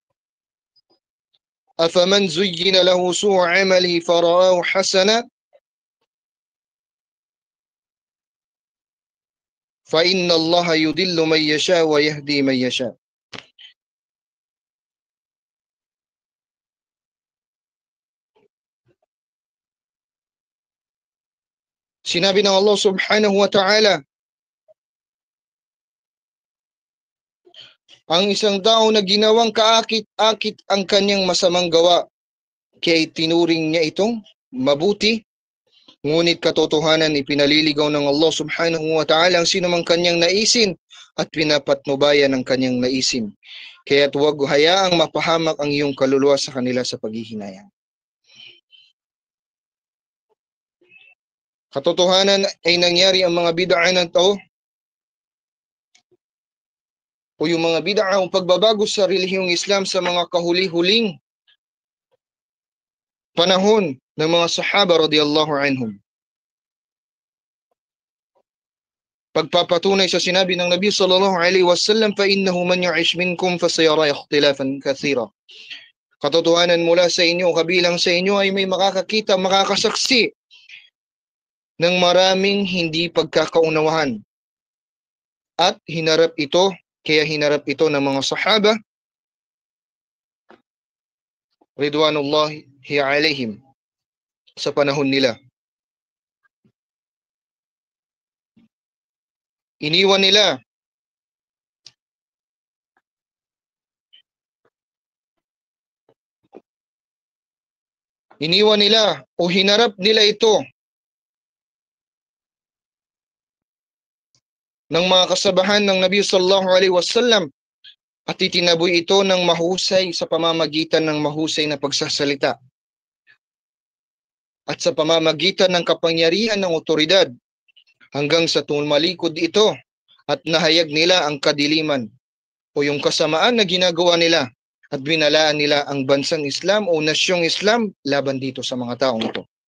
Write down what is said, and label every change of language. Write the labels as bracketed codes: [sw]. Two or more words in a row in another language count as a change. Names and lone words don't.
[ar] أَفَمَنْ زُيِّنَ لَهُ سُوءُ عَمَلِهِ فَرَآهُ حَسَنًا فَإِنَّ اللَّهَ يُضِلُّ مَن يَشَاءُ وَيَهْدِي مَن يَشَاءُ. [tl] Sinabi ng Allah [ar] سبحانه وتعالى, [tl] ang isang tao na ginawang kaakit-akit ang kanyang masamang gawa, kaya tinuring niya itong mabuti, ngunit katotohanan ipinaliligaw ng Allah [ar] سبحانه وتعالى [tl] ang sinumang kanyang naisin at pinapatnubayan ang kanyang naisin. Kaya't huwag hayaang mapahamak ang iyong kaluluwa sa kanila sa paghihinayang. Katotohanan ay nangyari ang mga bid'a na ito o yung mga bid'a o pagbabago sa relihiyong Islam sa mga kahuli-huling panahon ng mga sahaba [ar] رضي الله عنهم. [tl] Pagpapatunay sa sinabi ng Nabi [ar] صلى الله عليه وسلم, فَإِنَّهُ مَنْ يَعِشْ مِنْكُمْ فَسَيَرَى اخْتِلَافًا كَثِيرًا. [tl] Katotohanan mula sa inyo, kabilang sa inyo ay may makakakita, makakasaksi ng maraming hindi pagkakaunawahan. At hinarap ito, kaya hinarap ito ng mga sahaba [ar] رضوان الله عليهم [tl] sa panahon nila. Iniwan nila o hinarap nila ito ng mga kasabahan ng Nabi [ar] صلى الله عليه وسلم [tl] at itinaboy ito ng mahusay sa pamamagitan ng mahusay na pagsasalita at sa pamamagitan ng kapangyarihan ng otoridad hanggang sa tumalikod ito at nahayag nila ang kadiliman o yung kasamaan na ginagawa nila at binalaan nila ang bansang Islam o nasyong Islam laban dito sa mga taong ito.